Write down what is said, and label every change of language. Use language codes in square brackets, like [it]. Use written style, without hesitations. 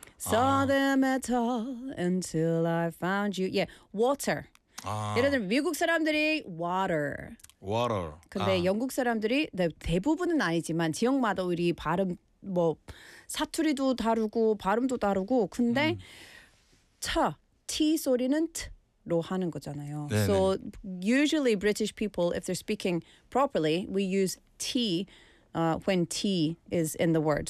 [en] Saw them at all until I found you. Yeah, water. [ko] 예를 들면 미국 사람들이 water. [en] Water. [ko] 근데 영국 사람들이 대부분은 아니지만 지역마다 우리 발음 뭐 사투리도 다르고 발음도 다르고 근데 차 T 소리는 T. 로 하는 거잖아요. 네네. [en] So usually British people, if they're speaking properly, we use T when T is in the word.